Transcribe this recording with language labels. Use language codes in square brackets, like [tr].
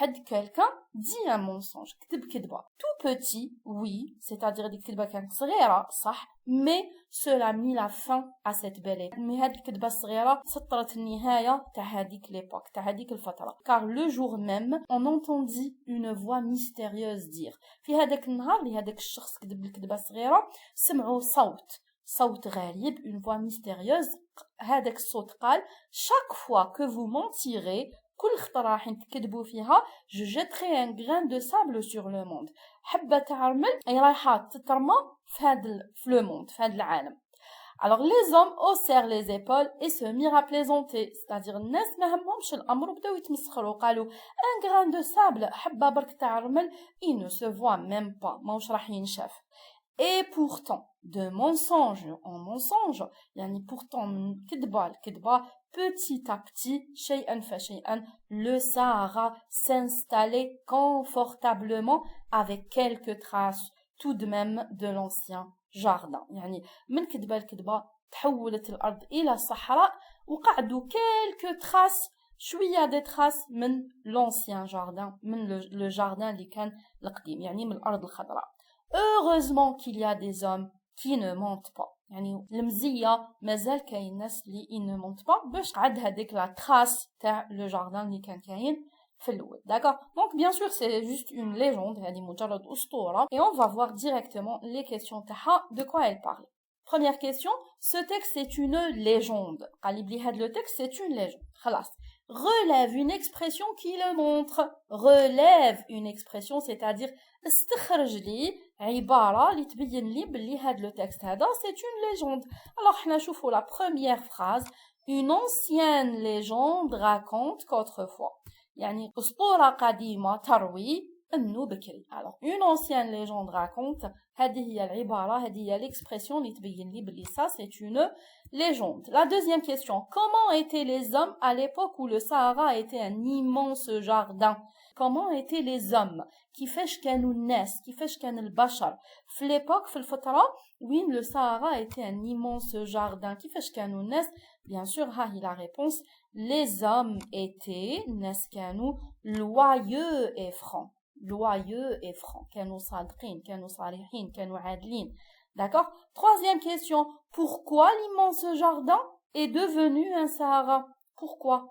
[fr] Quelqu'un dit un mensonge. Tout petit, oui, c'est-à-dire [ar] ديك الكذبة كانت صغيرة, [fr] صح, mais cela mit la fin à cette belle époque. [ar] Mais هاد الكذبة الصغيرة سطرت النهاية تاع هاديك l'époque, تاع هاديك الفترة. [fr] Car le jour même, on entendit une voix mystérieuse dire. [ar] في هذاك النهار اللي هذاك الشخص كذب الكذبة الصغيرة, سمعوا صوت غريب, [fr] une voix mystérieuse. [ar] هذاك الصوت قال: [fr] chaque fois que vous mentirez, [ar] كل خطرة راح تكذبوا فيها, [fr] je jetterai un grain de sable sur le monde. [ar] حبة تاع رمل أي رايحة تترمى في le monde, في هذا العالم. Alors les hommes haussèrent les épaules et se mirent à plaisanter, c'est-à-dire الناس ما همهمش الأمر وبداو يتمسخروا, قالوا un grain de sable, حبة برك تاع رمل, il ne se voit même pas, ماهوش راح ينشاف. [fr] Et pourtant, de mensonge en mensonge, pourtant, كدبة, petit à petit, [ar] شيئا فشيئا, [fr] le Sahara s'installait confortablement avec quelques traces tout de même de l'ancien jardin. [ar] من كدبة لكدبة تحولت الأرض إلى الصحراء وقعدوا [fr] quelques traces, [ar] شوية des traces من [fr] l'ancien jardin, [ar] من le jardin اللي كان القديم, من الأرض الخضراء. [fr] Heureusement qu'il y a des hommes qui ne mentent pas. [ar] المزية مازال كاين ناس اللي [fr] ne mentent pas [ar] باش قعد هذيك la trace تاع le jardin اللي كان كاين في الأول. [fr] D'accord? Donc bien sûr c'est juste une légende, [ar] هذه مجرد أسطورة, [fr] et on va voir directement les questions تاعها de quoi elle parle. Première question, ce texte est une légende. Le texte c'est une légende. [ar] خلاص. [fr] Relève une expression qui le montre. Relève une expression, c'est-à-dire [ar] استخرج لي عبارة اللي تبين لي بلي هذا [fr] le texte هذا c'est une légende. Alors [ar] حنا نشوفوا [fr] la première phrase. Une ancienne légende raconte qu'autrefois. [ar] أسطورة قديمة تروي أنه بكري. [fr] Alors une ancienne légende raconte, [ar] هذه هي العبارة, هذه هي [fr] l'expression [ar] اللي تبين لي بلي [fr] ça c'est une légende. La deuxième question, comment étaient les hommes à l'époque où le Sahara était un immense jardin? Comment étaient les hommes? [ar] كيفاش كانوا الناس, كيفاش كان البشر في l'époque, في الفترة وين [fr] le Sahara était un immense jardin, [ar] كيفاش كانوا الناس? [fr] Bien sûr, [ar] ها هي [fr] la réponse, les hommes étaient, [ar] الناس كانوا [fr] loyaux et francs. Loyaux et francs. [ar] كانوا صادقين, كانوا صريحين, كانوا عادلين. [fr] D'accord? Troisième question. Pourquoi l'immense jardin est devenu un Sahara? Pourquoi?